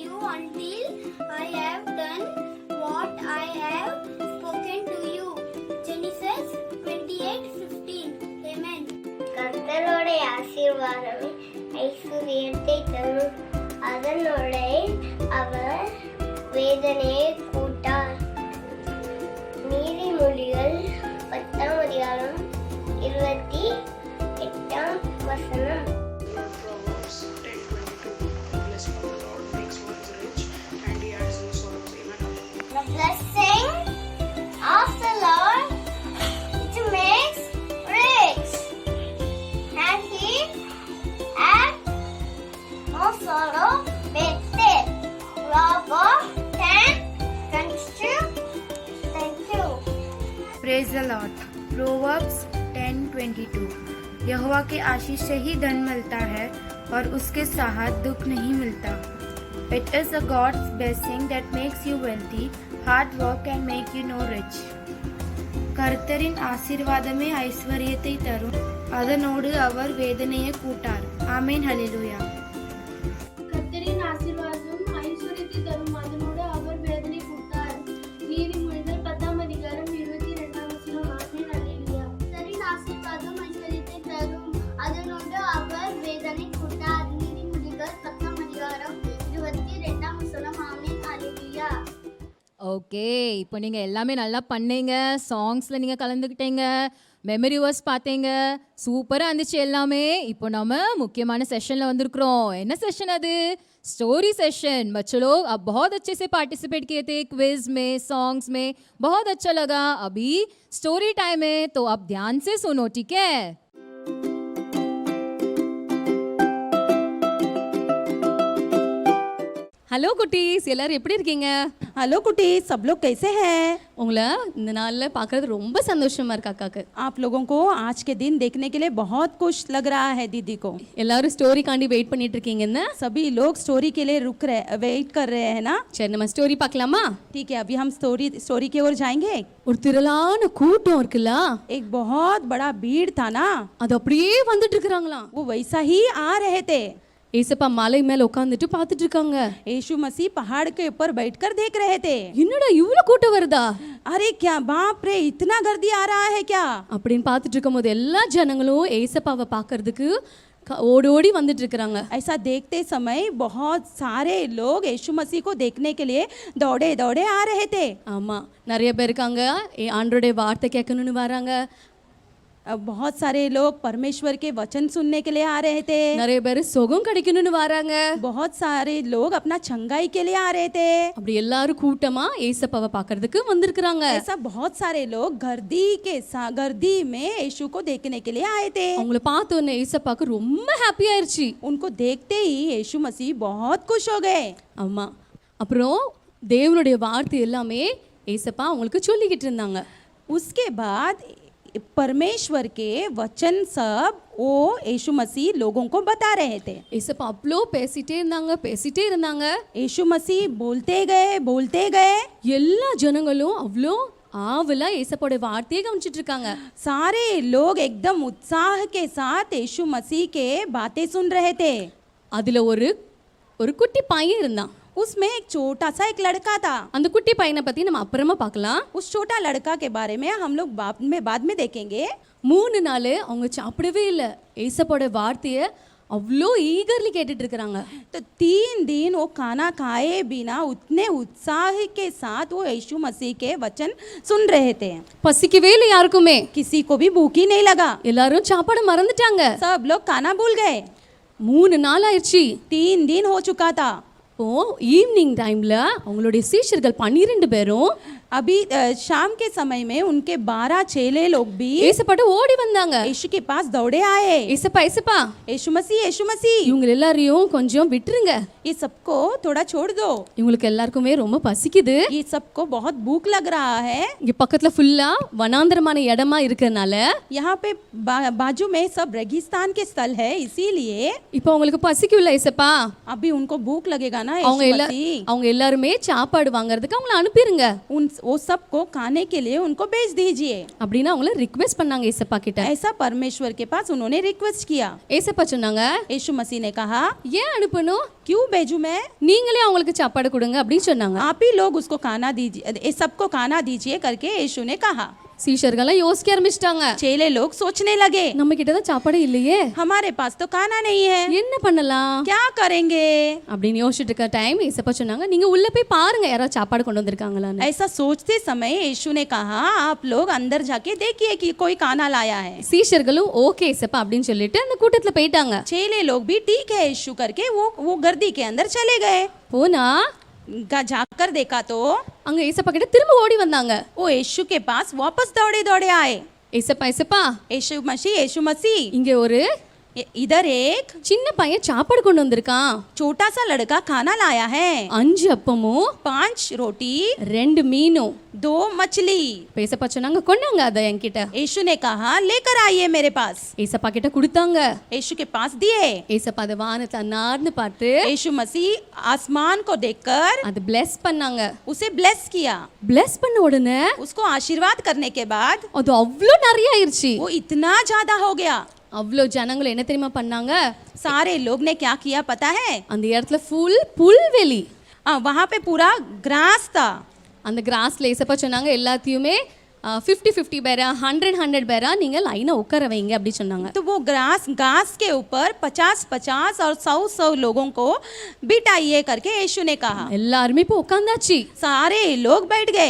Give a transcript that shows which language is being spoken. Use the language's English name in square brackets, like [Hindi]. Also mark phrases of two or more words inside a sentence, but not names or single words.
[English] until I have done what I have spoken to you. Genesis 28:15. Amen. [Tamil] கர்த்தருடைய ஆசீர்வாதமே ஐஸ்வர்யத்தை தரும், அதனோட அவர் வேதனையை கூட்டார். நீதிமொழிகள் 10ஆம் அதிகாரம் 28ஆம் வசனம். [English] Proverbs 10:22. The blessing of the Lord makes one rich, and he adds no sorrow. Amen. The blessing of the Lord it makes rich, and he adds no sorrow with it. Proverbs 10:22. Thank you. Praise the Lord. Proverbs 10:22. [Hindi] यहोवा के आशीष से ही धन मिलता है और उसके साथ दुख नहीं मिलता। [English] It is a God's blessing that makes you wealthy. Hard work can make you no rich. [Tamil] கர்த்தரின் ஆசீர்வாதமே ஐஸ்வர்யத்தை தரும், அதனோடு அவர் வேதனையை கூட்டார். ஆமென். ஹல்லேலூயா. கர்த்தரின் ஆசீர்வாதம் ஐஸ்வர்யத்தை தரும், அதனோடு அவர் வேதனை கூட்டார். நீதிமொழிகள் 10ஆம் அதிகாரம் 22ஆம் வசனம். ஆமென். அல்லேலூயா. கர்த்தரின் ஆசீர்வாதம் ஐஸ்வர்யத்தை தரும், அதனோடு அவர் வேதனை கூட்டார். நீதிமொழிகள் 10ஆம் அதிகாரம் 22ஆம் வசனம். ஆமென். அல்லேலூயா. ஓகே, இப்போ நீங்கள் எல்லாமே நல்லா பண்ணீங்க. சாங்ஸில் நீங்கள் கலந்துக்கிட்டீங்க, [English] memory verse [Tamil] பார்த்தீங்க, சூப்பராக இருந்துச்சு எல்லாமே. இப்போ நம்ம முக்கியமான செஷனில் வந்திருக்கிறோம். என்ன செஷன் அது? [English] story session. [Hindi] बच्चों लोग अब बहुत अच्छे से पार्टिसिपेट किए थे क्विज में, सॉन्ग्स में, बहुत अच्छा लगा। अभी [English] story time [Hindi] है, तो आप ध्यान से सुनो, ठीक है? [Tamil] ஹலோ குட்டீஸ், எல்லாரும் எப்படி இருக்கீங்க? [Hindi] हेलो कुटी, सब लोग कैसे हैं? [Tamil] உங்களை இந்த நாளில் பார்க்குறது ரொம்ப சந்தோஷமாக இருக்கு அக்காக்கு. [Hindi] आप लोगों को आज के दिन देखने के लिए बहुत खुश लग रहा है दीदी को। [Tamil] எல்லாரும் ஸ்டோரிக்காண்டி வெயிட் பண்ணிட்டு இருக்கீங்கன்னு [Hindi] सभी लोग स्टोरी के लिए वेट कर रहे हैं ना? [Tamil] சரி, நம்ம ஸ்டோரி பார்க்கலாமா? [Hindi] ठीक है, अभी हम स्टोरी की ओर जाएंगे। [Tamil] ஒரு திரளான கூட்டம் இருக்குல்ல, [Hindi] एक बहुत बड़ा भीड़ था ना, [Tamil] அது அப்படியே வந்துட்டு இருக்கிறாங்களாம். [Hindi] वो वैसा ही आ रहे थे। [Tamil] ஏசப்பா மலை மேல உட்காந்துட்டு பார்த்துட்டு இருக்காங்க. [Hindi] यीशु मसीह पहाड़ के ऊपर बैठकर देख रहे थे। [Tamil] என்னடா இவ்வளவு கூட்டம் வருதா? [Hindi] अरे क्या बाप रे, इतना गर्दी आ रहा है क्या? [Tamil] அப்படின்னு பார்த்துட்டு இருக்கும்போது எல்லா ஜனங்களும் ஏசப்பாவை பார்க்கறதுக்கு ஓடி வந்துட்டு இருக்காங்க. [Hindi] ऐसा देखते समय बहुत सारे लोग यीशु मसीह को देखने के लिए दौड़े दौड़े आ रहे थे। [Tamil] ஆமா, நிறைய பேர் இருக்காங்க, ஆண்டவருடைய வார்த்தை கேட்கணும்னு வராங்க. [Hindi] बहुत सारे लोग परमेश्वर के वचन सुनने के लिए आ रहे थे। [Tamil] நிறைய பேர் சுகம் கிடைக்கணும்னு வராங்க. [Hindi] बहुत सारे लोग अपना चंगाई के लिए आ रहे थे। [Tamil] அப்படி எல்லாரும் கூட்டமா ஏசப்பாவை பார்க்கிறதுக்கு வந்திருக்காங்க. [Hindi] ऐसा बहुत सारे लोग गर्दी में यीशु को देखने के लिए आए थे। [Tamil] அவங்கள பார்த்த உடனே ஏசப்பாக்கு ரொம்ப ஹாப்பி ஆயிருச்சு. [Hindi] उनको देखते ही यीशु मसीह बहुत खुश हो गए। [Tamil] ஆமா, அப்புறம் தேவனுடைய வார்த்தை எல்லாமே ஏசப்பா அவங்களுக்கு சொல்லிக்கிட்டு இருந்தாங்க. [Hindi] उसके बाद परमेश्वर के वचन सब वो यीशु मसीह लोगों को बता रहे थे। [Tamil] ஏசப்பா அவ்வளோ பேசிட்டே இருந்தாங்க. [Hindi] यीशु मसीह बोलते गए। [Tamil] எல்லா ஜனங்களும் அவ்வளோ ஆவலா ஏசப்பாவோட வார்த்தையை கவனிச்சிட்டு இருக்காங்க. [Hindi] सारे लोग एकदम उत्साह के साथ यीशु मसीह के बातें सुन रहे थे। [Tamil] அதுல ஒரு குட்டி பையன் இருந்தான். [Hindi] उसमें एक छोटा सा एक लड़का था। [Tamil] அந்த குட்டி பையனை பத்தி நம்ம அப்புறமா பார்க்கலாம். [Hindi] उस छोटा लड़का के बारे में हम लोग बाद में देखेंगे। [Tamil] 3 நாள் அவங்க சாப்பிடவே இல்லை. ஏசப்பாவோட வார்த்தையை அவ்வளோ ஈகர்லி கேட்டுட்டு இருக்கிறாங்க. [Hindi] तो 3 दिन वो खाना खाए बिना उतने उत्साह के साथ वो यीशु मसीह के वचन सुन रहे थे। [Tamil] பசிக்கவே இல்லை யாருக்குமே. [Hindi] किसी को भी भूख ही नहीं लगा। [Tamil] எல்லாரும் சாப்பாடு மறந்துட்டாங்க. [Hindi] सब लोग खाना भूल गए। [Tamil] 3 நாள் ஆயிடுச்சு. [Hindi] 3 दिन हो चुका था। [Tamil] இப்போ [English] evening time [Tamil] அவங்களுடைய சீஷர்கள் 12 பேரும் [Hindi] अभी शाम के समय में उनके 12 चेले लोग भी [Tamil] ஏசப்பாட்ட ஓடி வந்தாங்க. [Hindi] यीशु के पास दौड़े आए। [Tamil] ஏசப்பா [Hindi] यीशु मसीह [Tamil] இவங்க எல்லாரையும் கொஞ்சம் விட்டுருங்க. [Hindi] ये सबको थोड़ा छोड़ दो। [Tamil] இவங்களுக்கு எல்லாருக்குமே ரொம்ப பசிக்குது. [Hindi] ये सबको बहुत भूख लग रहा है। [Tamil] இங்க பக்கத்துல ஃபுல்லா வனாந்தரமான இடமா இருக்கறனால [Hindi] यहाँ पे बाजू में सब रेगिस्तान के स्थल है, इसीलिए [Tamil] இப்போ உங்களுக்கு பசிக்குள்ள ஏசப்பா. [Hindi] अभी उनको भूख लगेगा ना। [Tamil] அவங்க எல்லாருமே சாப்பாடு வாங்குறதுக்கு அவங்கள அனுப்பிருங்க. [Hindi] वो सबको खाने के लिए उनको भेज दीजिए। [Tamil] அப்படின்னு அவங்கள ரிக்வெஸ்ட் பண்ணாங்க ஏசப்பா கிட்ட. [Hindi] ऐसा परमेश्वर के पास उन्होंने रिक्वेस्ट किया। [Tamil] ஏசப்பா சொன்னாங்க, [Hindi] यीशु मसीह ने कहा, [Tamil] ஏன் அனுப்பணும், [Hindi] क्यों भेजूं मैं? [Tamil] நீங்களே அவங்களுக்கு சாப்பாடு கொடுங்க அப்படின்னு சொன்னாங்க. [Hindi] आप ही लोग उसको खाना दीजिए, ये सबको खाना दीजिए करके यीशु ने कहा। [Tamil] சீஷர்கள்லாம் யோசிக்க ஆரம்பிச்சிட்டாங்க, [Hindi] चेले लोग सोचने लगे, [Tamil] நம்ம கிட்ட தான் சாப்பாடு இல்லையே, [Hindi] हमारे पास तो खाना नहीं है, [Tamil] என்ன பண்ணலாம், [Hindi] क्या करेंगे? [Tamil] அப்படின்னு யோசிச்சுட்டு இருக்க டைம் ஏசப்பா சொன்னாங்க, நீங்க உள்ள போய் பாருங்க யாராவது சாப்பாடு கொண்டு வந்திருக்காங்களான்னு. [Hindi] ऐसा सोचते समय यीशु ने कहा, आप लोग अंदर जाके देखिए कि कोई खाना लाया है। [Tamil] சீஷர்களும் ஓகே ஏசப்பா அப்படின்னு சொல்லிட்டு அந்த கூட்டத்துல போயிட்டாங்க. [Hindi] चेले लोग भी ठीक है यीशु करके वो गर्दी के अंदर चले गए। [Tamil] போனா [Hindi] जाकर देखा तो [Tamil] அங்க ஏசப்பா கிட்ட திரும்ப ஓடி வந்தாங்க. [Hindi] वो यीशु के पास वापस दौड़े दौड़े आए। [Tamil] ஏசப்பா ஏசப்பா, [Hindi] यीशु मसीह [Tamil] இங்க ஒரு [Hindi] इधर एक [Tamil] சின்ன பையன் சாப்பாடு கொண்டு வந்திருக்கான். [Hindi] छोटा सा लड़का खाना लाया है, [Tamil] 5 அப்பமும் [Hindi] 5 रोटी [Tamil] 2 மீனும் [Hindi] 2 मछली। [Tamil] ஏசப்பா சொன்னாங்க, கொண்டாங்க அத என்கிட்ட. [Hindi] यीशु ने कहा, लेकर आइए मेरे पास। [Tamil] ஏசப்பா கிட்ட கொடுத்தாங்க. [Hindi] यीशु के पास दिए। [Tamil] ஏசப்பா அத வானத்தை அண்ணார்ந்து பார்த்து [Hindi] यीशु मसीह आसमान को देखकर [Tamil] அது bless பண்ணாங்க. [Hindi] उसे ब्लेस किया। [Tamil] bless பண்ண உடனே [Hindi] उसको आशीर्वाद करने के बाद [Tamil] அது அவ்ளோ நிறைய ஆயிருச்சு. [Hindi] वो इतना ज्यादा हो गया। [Tamil] அவ்ளோ ஜனங்கள் என்ன தெரியுமா பண்ணாங்க, [Hindi] सारे लोग ने क्या किया पता है? [Tamil] அந்த இடத்துல ஃபுல் புல்வெளி. [Hindi] वहां पे पूरा ग्रास था। [Tamil] அந்த கிராஸ்ல ஏசப்பா சொன்னாங்க, எல்லாத்தையுமே 50-50 பேரா 100-100 பேரா நீங்க லைனா உட்கார வைங்க அப்படி சொன்னாங்க. [Hindi] तो वो घास के ऊपर 50-50 और 100-100 लोगों को बिठाइए करके यीशु ने कहा। [Tamil] எல்லாரும் இப்போ உட்கார்ந்தாச்சு. [Hindi] सारे लोग बैठ गए।